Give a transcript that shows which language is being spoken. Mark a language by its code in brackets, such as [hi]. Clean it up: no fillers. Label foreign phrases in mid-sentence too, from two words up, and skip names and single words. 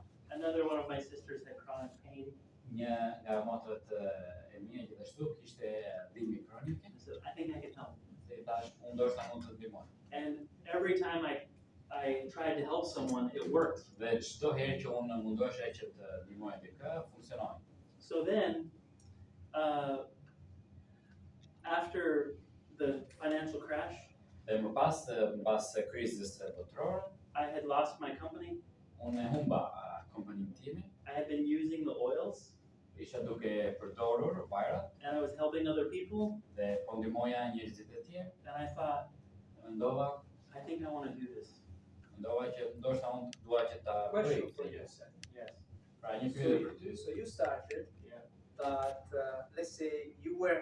[en] Another one of my sisters had chronic pain. [sq] Një nga motrat e mia gjithashtu kishte dhimbje kronike. [en] I said, I think I can help. [sq] Dhe i thash unë ndoshta mund të ndihmoj. [en] And every time I tried to help someone, it worked. [sq] Dhe çdo herë që unë mundohesha që të ndihmoj dikë, funksionoi. [en] So then, after the financial crash, [sq] Dhe më pas krizës botërore, [en] I had lost my company. [sq] unë e humba kompaninë time. [en] I had been using the oils, [sq] isha duke përdorur vajrat [en] and I was helping other people, [sq] dhe po ndihmoja njerëzit e tjerë. [en] and I thought, [sq] Mendova, [en] I think I want to do this. [sq] që ndoshta unë dua që ta bëj [en] Question for [sq] këtë [en] you, [sq] gjë. [en] sir. Yes. [sq] Pra një pyetje për ty. [en] So you started, Yeah. but let's say you were